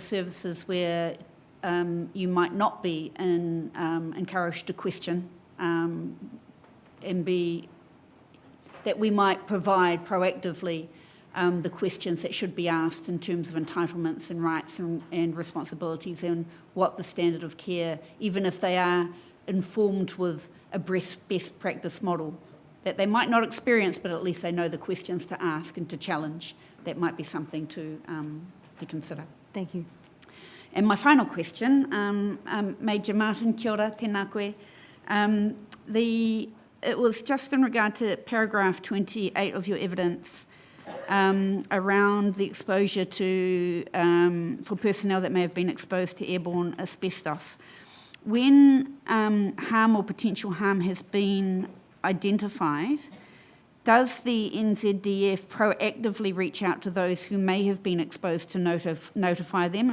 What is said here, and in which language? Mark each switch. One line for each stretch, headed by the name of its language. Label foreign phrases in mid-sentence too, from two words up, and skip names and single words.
English: services where you might not be encouraged to question, and be that we might provide proactively the questions that should be asked in terms of entitlements and rights and responsibilities, and what the standard of care, even if they are informed with a best practice model that they might not experience, but at least they know the questions to ask and to challenge. That might be something to consider. Thank you. And my final question, Major Martin,
Māori: kia ora, tēnā koe.
English: It was just in regard to paragraph 28 of your evidence around the exposure to, for personnel that may have been exposed to airborne asbestos. When harm or potential harm has been identified, does the NZDF proactively reach out to those who may have been exposed to notify them?